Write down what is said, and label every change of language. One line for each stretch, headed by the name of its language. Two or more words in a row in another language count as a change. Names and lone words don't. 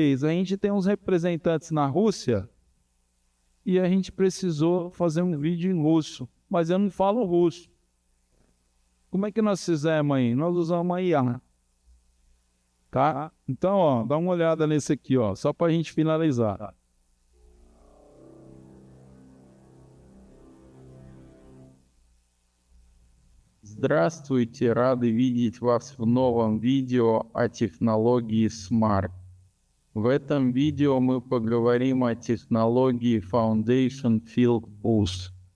Portuguese: A gente tem uns representantes na Rússia e a gente precisou fazer um vídeo em russo, mas eu não falo russo. Como é que nós fizemos aí? Nós usamos a IA, tá? Então, ó, dá uma olhada nesse aqui, ó, só para a gente finalizar.
Russian: Здравствуйте, рады видеть вас в новом видео о технологии Smart. В этом видео мы поговорим о технологии Foundation Field Bus.